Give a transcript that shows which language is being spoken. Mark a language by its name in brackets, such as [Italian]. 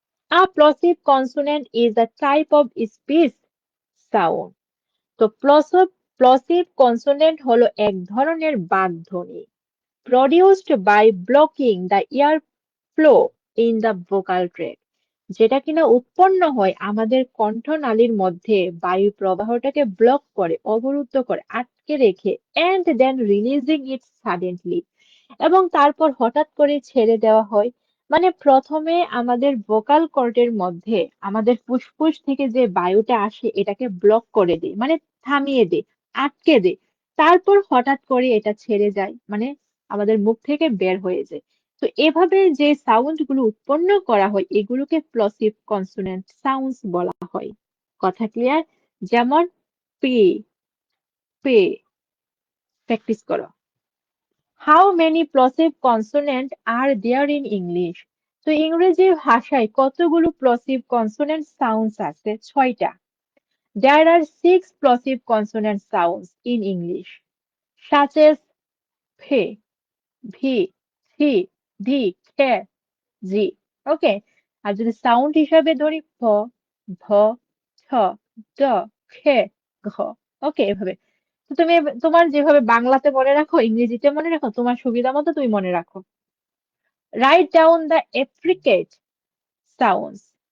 [English] A plosive consonant is a type of speech sound. [Bangla] তো প্লসিভ consonant হলো এক ধরনের বাকধ্বনি [English] produced by blocking the air flow in the vocal tract, [Bangla] যেটা কিনা উৎপন্ন হয় আমাদের কণ্ঠনালীর মধ্যে বায়ু প্রবাহটাকে ব্লক করে, অবরুদ্ধ করে, আটকে রেখে, [English] and then releasing it suddenly, [Bangla] এবং তারপর হঠাৎ করে ছেড়ে দেওয়া হয়। মানে প্রথমে আমাদের ভোকাল কর্ডের মধ্যে আমাদের ফুসফুস থেকে যে বায়ুটা আসে এটাকে ব্লক করে দিই, মানে থামিয়ে দিই, আটকে দিই, তারপর হঠাৎ করে এটা ছেড়ে যায়, মানে আমাদের মুখ থেকে বের হয়ে যায়। তো এভাবে যে সাউন্ড গুলো উৎপন্ন করা হয় এগুলোকে প্লসিভ কনসোনেন্ট সাউন্ডস বলা হয়। কথা ক্লিয়ার? যেমন পে, পে, প্র্যাকটিস করো। [English] How many plosive consonant are there in English? [Bangla] তো ইংরেজি ভাষায় কতগুলো প্লসিভ কনসোনেন্ট সাউন্ডস আছে? 6টা। [English] There are six plosive consonant sounds in English, such as ph, v, th, d, k, G. [Bangla] ওকে, আর যদি সাউন্ড হিসাবে ধরি ভ, ভ, ছ, ড, খে, ঘ। ওকে, এভাবে। তো তুমি তোমার যেভাবে বাংলাতে মনে রাখো, ইংরেজিতে মনে রাখো, তোমার সুবিধা মতো তুমি মনে রাখো। [English] Right down the appropriate sounds.